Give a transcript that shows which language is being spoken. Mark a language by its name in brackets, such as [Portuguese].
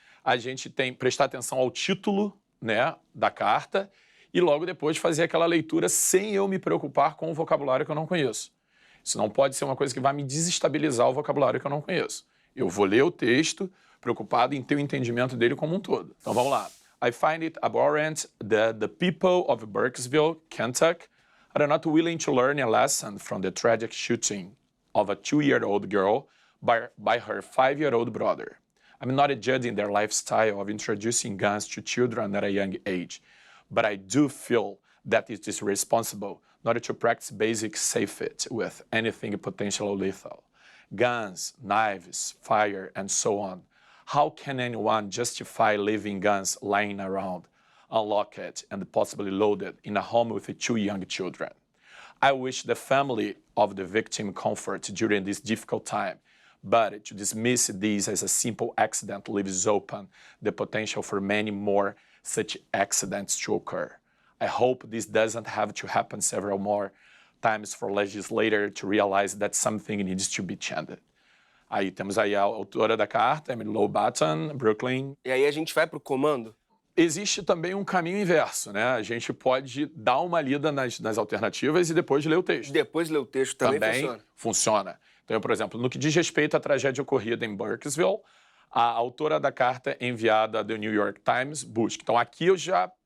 [Portuguese] A gente tem que prestar atenção ao título, né, da carta, e logo depois fazer aquela leitura sem eu me preocupar com o vocabulário que eu não conheço. Isso não pode ser uma coisa que vai me desestabilizar o vocabulário que eu não conheço. Eu vou ler o texto preocupado em ter o entendimento dele como um todo. Então vamos lá. [English] I find it abhorrent that the people of Burkesville, Kentucky, are not willing to learn a lesson from the tragic shooting of a 2-year-old girl by her 5-year-old brother. I'm not judging their lifestyle of introducing guns to children at a young age, but I do feel that it is responsible not to practice basic safety with anything potentially lethal. Guns, knives, fire, and so on. How can anyone justify leaving guns lying around, unlocked and possibly loaded in a home with 2 young children? I wish the family of the victim comfort during this difficult time, but to dismiss this as a simple accident leaves open the potential for many more such accidents to occur. I hope this doesn't have to happen several more times for legislators to realize that something needs to be changed. [Portuguese] Aí temos aí a autora da carta, Emily Lowbatton, Brooklyn. E aí a gente vai pro comando? Existe também um caminho inverso, né? A gente pode dar uma lida nas alternativas e depois ler o texto. Depois ler o texto também funciona. Então, por exemplo, no que diz respeito à tragédia ocorrida em Burkesville, a autora da carta enviada do New York Times busca. Então, aqui eu já